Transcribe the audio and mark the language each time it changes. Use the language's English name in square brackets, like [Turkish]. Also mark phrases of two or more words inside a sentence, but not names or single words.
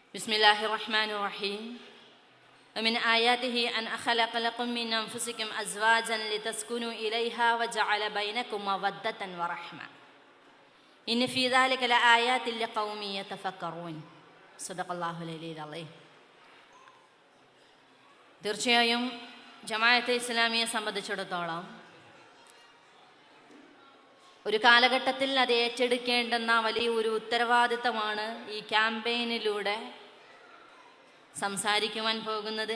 [Arabic] بسم الله الرحمن الرحيم. ومن آياته أن خلق لكم من أنفسكم أزواجا لتسكنوا إليها وجعل بينكم مودة ورحمة إن في ذلك لآيات لقوم يتفكرون. صدق الله العلي العظيم. [Malayalam] തീർച്ചയായും ജമാഅത്തെ ഇസ്ലാമിയെ സംബന്ധിച്ചിടത്തോളം ഒരു കാലഘട്ടത്തിൽ അത് ഏറ്റെടുക്കേണ്ടുന്ന വലിയ ഒരു ഉത്തരവാദിത്തമാണ് ഈ ക്യാമ്പയിനിലൂടെ സംസാരിക്കുവാൻ പോകുന്നത്.